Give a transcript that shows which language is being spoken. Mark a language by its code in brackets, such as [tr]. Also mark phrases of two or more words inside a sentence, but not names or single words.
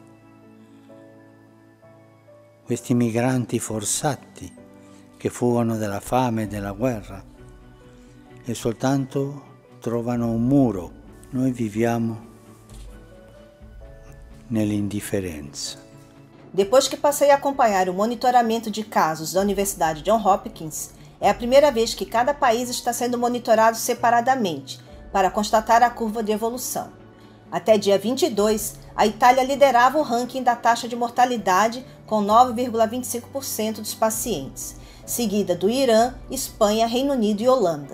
[it] questi migranti forzati che fuggono dalla fame e dalla guerra e soltanto trovano un muro. Noi viviamo nell'indifferenza. [pt] Depois que passei a acompanhar o monitoramento de casos da Universidade Johns Hopkins, é a primeira vez que cada país está sendo monitorado separadamente, para constatar a curva de evolução. Até dia 22, a Itália liderava o ranking da taxa de mortalidade com 9,25% dos pacientes, seguida do Irã, Espanha, Reino Unido e Holanda.